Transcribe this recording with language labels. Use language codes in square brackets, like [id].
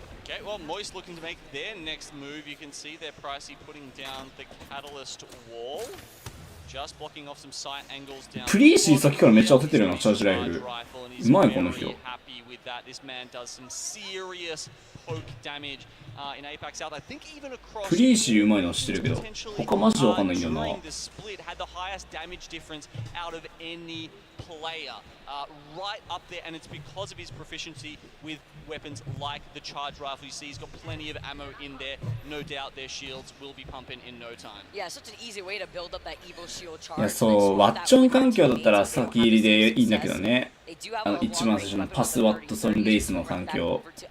[en] Okay, well, Moist looking to make their next move. You can see they're pricey putting down the catalyst wall. Just blocking off some sight angles down. [ja] プリーシーさっきからめっちゃ当ててるよな、チャージライフル。うまいこの人。 [en] This man does some serious poke damage in Apex South. I think even across [ja] プリーシーうまいのは知ってるけど、他マジでわかんないんだよな。 [en] during the split had the highest damage difference out of any player. Right up there, and it's because of his proficiency with weapons like the charge rifle. You see, he's got plenty of ammo in there. No doubt their shields will be pumping in no time. Yeah, such an easy way to build up that Evo shield charge. [ja] いや、そう、ワッチョン環境だったら先入りでいいんだけどね。一番最初のパスワットソンレイスの環境。